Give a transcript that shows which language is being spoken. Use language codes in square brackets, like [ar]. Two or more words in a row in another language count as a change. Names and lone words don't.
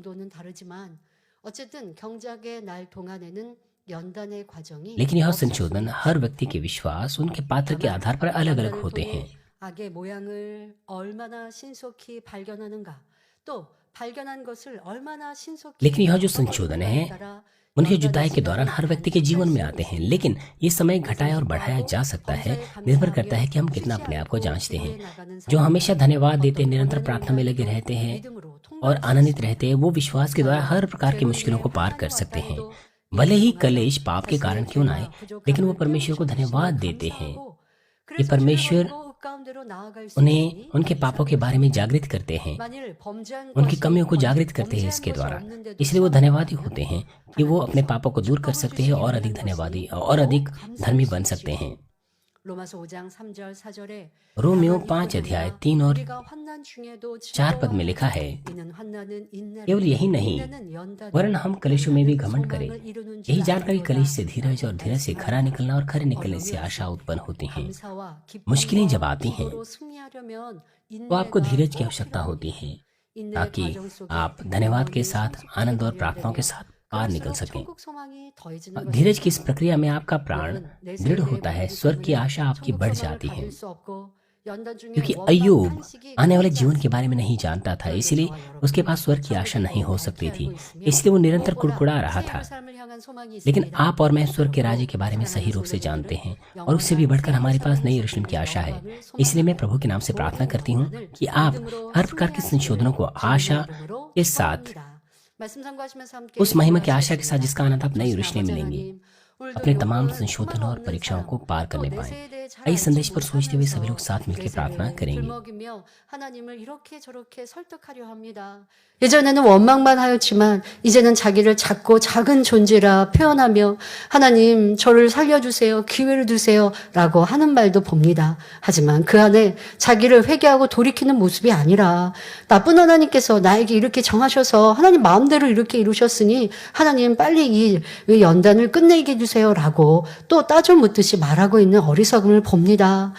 [hi] लेकिन यह संशोधन हर व्यक्ति के विश्वास, उनके पात्र के आधार पर अलग अलग होते हैं। [ko] 악의 모양을 얼마나 신속히 발견하는가, 또 발견한 것을 얼마나 신속히 [hi] लेकिन यह जो संशोधन है उनकी जुदाई के दौरान हर व्यक्ति के जीवन में आते हैं, लेकिन ये समय घटाया और बढ़ाया जा सकता है। निर्भर करता है कि हम कितना अपने आप को जांचते हैं। जो हमेशा धन्यवाद देते, निरंतर प्रार्थना में लगे रहते हैं और आनंदित रहते हैं, वो विश्वास के द्वारा हर प्रकार की मुश्किलों को पार कर सकते हैं। भले ही कलेश पाप के कारण क्यों ना आए, लेकिन वो परमेश्वर को धन्यवाद देते हैं। ये परमेश्वर उन्हें उनके पापों के बारे में जागृत करते हैं, उनकी कमियों को जागृत करते हैं इसके द्वारा। इसलिए वो धन्यवादी होते हैं कि वो अपने पापों को दूर कर सकते हैं और अधिक धन्यवादी और अधिक धर्मी बन सकते हैं। [ko] 로마서 5장 3절 4절에 [hi] रोमियो 5 अध्याय 3 और [ko] 우리가 환난 중에도 [hi] 4 पद में लिखा है, [ko] 이는 환난은 인내를, [hi] केवल यही नहीं [ko] 인내는 연단을, [hi] वरन हम कलेशों में भी घमंड करें। [ko] 소망을 इ루는 줄 [hi] यही जानकर [ko] 아노라। [hi] कलेश से धीरज और धीरज से खरा निकलना और खरे निकलने से आशा उत्पन्न होती है। [ko] 감사와 [hi] मुश्किलें जब [ko] 기쁨과 [hi] आती हैं [ko] 기도로 승리하려면 [hi] तो आपको [ko] 인내가 [hi] धीरज की [ko] 꼭 [hi] आवश्यकता [ko] 필요합니다. [hi] होती है [ko] 인내의 [hi] ताकि [ko] 과정 속에 [hi] आप धन्यवाद के साथ [ko] 영혼이 [hi] आनंद और [ko] 성숙하게 [hi] प्रार्थनाओं के [ko] 되어야 [hi] साथ पार निकल [ko] 그럴수록 [hi] सकें। [ko] 천국 소망이 더해지는 [hi] धीरज की इस [ko] 것입니다. [hi] प्रक्रिया में आपका प्राण दृढ़ होता है, स्वर्ग की आशा आपकी बढ़ जाती है। क्योंकि अय्यूब आने वाले जीवन के बारे में नहीं जानता था, इसलिए उसके पास स्वर्ग की आशा नहीं हो सकती थी, इसलिए वो निरंतर कुड़कुड़ा रहा था। लेकिन आप और मैं स्वर्ग के राज्य के बारे में सही रूप से जानते हैं और उससे भी बढ़कर हमारे पास नई यरूशलेम की आशा है। इसलिए मैं प्रभु के नाम से प्रार्थना करती हूँ कि आप हर प्रकार के संशोधनों को आशा के साथ, उस महिमा की आशा के साथ जिसका आनंद आप नई यरूशलेम में लेंगे, अपने तमाम संशोधनों और परीक्षाओं को पार करने पाए। इस संदेश पर सोचते हुए सभी लोग साथ मिलकर प्रार्थना करेंगे। [ko] 하나님을 이렇게 저렇게 설득하려 합니다. 예전에는 원망만 하였지만 이제는 자기를 작고 작은 존재라 표현하며 하나님 저를 살려주세요, 기회를 주세요 라고 하는 말도 봅니다. 하지만 그 안에 자기를 회개하고 돌이키는 모습이 아니라 나쁜 하나님께서 나에게 이렇게 정하셔서 하나님 마음대로 이렇게 이루셨으니 하나님 빨리 이 연단을 끝내게 해주세요 라고 또 따져 묻듯이 말하고 있는 어리석음을 봅니다.